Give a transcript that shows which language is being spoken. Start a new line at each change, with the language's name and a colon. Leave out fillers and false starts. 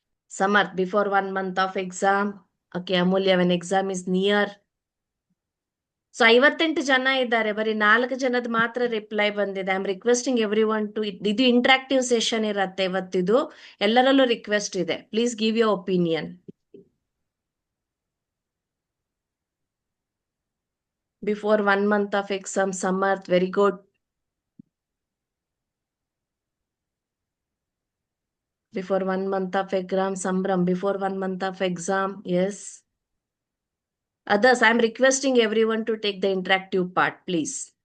English: Samarth, before 1 month of exam. Okay, Amulya, when exam is near.
Kannada: So 58 ಜನ ಇದ್ದಾರೆ, ಬರೀ 4 ಜನದ ಮಾತ್ರ ರಿಪ್ಲೈ ಬಂದಿದೆ.
English: I am requesting everyone to,
Kannada: ಇದು ಇಂಟ್ರಾಕ್ಟಿವ್ ಸೆಷನ್ ಇರತ್ತೆ ಇವತ್ತಿದು, ಎಲ್ಲರಲ್ಲೂ ರಿಕ್ವೆಸ್ಟ್ ಇದೆ,
English: Please give your opinion. Before 1 month of exam, Samarth, very good. Before 1 month of exam, Sambram, before 1 month of exam, yes. Others, I am requesting everyone to take the interactive part, please.